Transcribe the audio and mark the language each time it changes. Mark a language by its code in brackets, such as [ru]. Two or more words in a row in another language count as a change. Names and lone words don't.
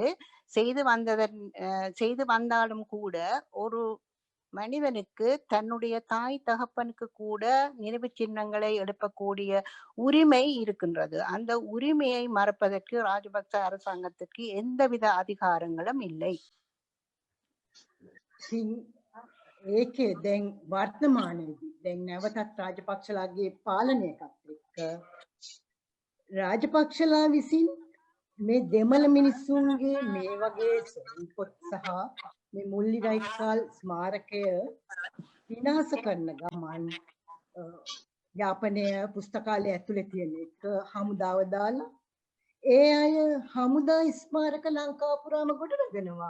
[ta] செய்து வந்தாலும் கூட ஒரு மனிதனுக்கு தன்னுடைய தாய் தகப்பனுக்கு கூட நினைவு சின்னங்களை எழுப்பக்கூடிய உரிமை இருக்கின்றது. அந்த உரிமையை மறப்பதற்கு ராஜபக்ச அரசாங்கத்திற்கு எந்தவித அதிகாரங்களும் இல்லை. [si] ඒකේ දැන් වර්තමානයේදී දැන් නැවතත් රාජපක්ෂලාගේ පාලනයකත් එක්ක රාජපක්ෂලා විසින් මේ දෙමළ මිනිස්සුන්ගේ මේ වගේ පොත් සහ මේ මුල්ලිවයිකාල් ස්මාරකය විනාශ කරන ගමන් යාපනය පුස්තකාලය ඇතුලේ තියෙන එක හමුදාව දාලා ඒ අය හමුදා ස්මාරක ලංකාව පුරාම ගොඩනගනවා.